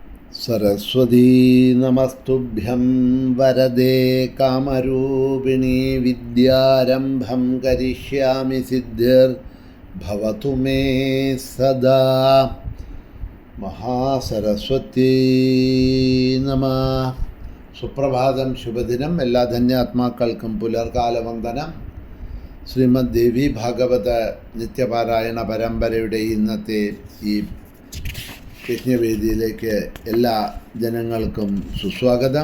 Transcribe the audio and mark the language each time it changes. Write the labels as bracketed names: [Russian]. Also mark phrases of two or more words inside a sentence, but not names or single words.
[Sanskrit] सरस्वती नमस्तुभ्यं वरदे कामरूपिणी विद्यारम्भं करिष्यामि सिद्धिर्भवतु मे सदा महासरस्वती नमः. [Malayalam] സുപ്രഭാതം, ശുഭദിനം. എല്ലാ ധന്യാത്മാക്കൾക്കും പുലർകാലവന്ദനം. ശ്രീമദ് ദേവി ഭാഗവത നിത്യപാരായണ പരമ്പരയുടെ ഇന്നത്തെ ഈ യജ്ഞവേദിയിലേക്ക് എല്ലാ ജനങ്ങൾക്കും സുസ്വാഗതം.